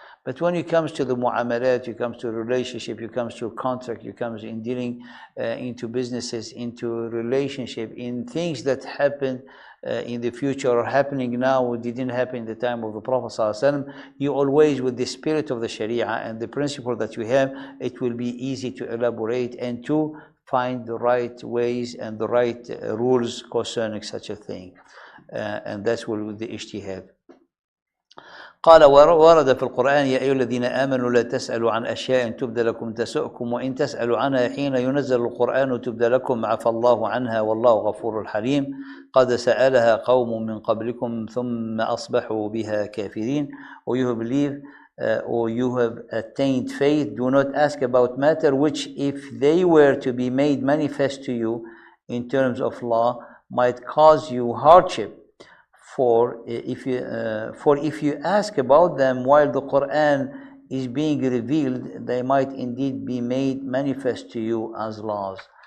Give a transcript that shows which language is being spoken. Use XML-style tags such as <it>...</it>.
<en>But when it comes to the mu'amalat, it comes to relationship, it comes to contract, it comes in dealing into businesses, into relationship, in things that happen in the future or happening now, it didn't happen in the time of the Prophet ﷺ, you always, with the spirit of the Sharia and the principle that you have, it will be easy to elaborate and to find the right ways and the right rules concerning such a thing. And that's what the ijtihad.</en> <ar>قال ورد في القرآن يا أيها الذين آمنوا لا تسألوا عن أشياء تبد لكم تسؤكم وإن تسألوا عنها حين ينزل القرآن تبد لكم عفى الله عنها والله غفور حليم قد سألها قوم من قبلكم ثم أصبحوا بها كافرين.</ar> <en>Or you believe or you have attained faith, do not ask about matter which, if they were to be made manifest to you in terms of law, might cause you hardship. For if you ask about them while the Quran is being revealed, they might indeed be made manifest to you as laws.</en>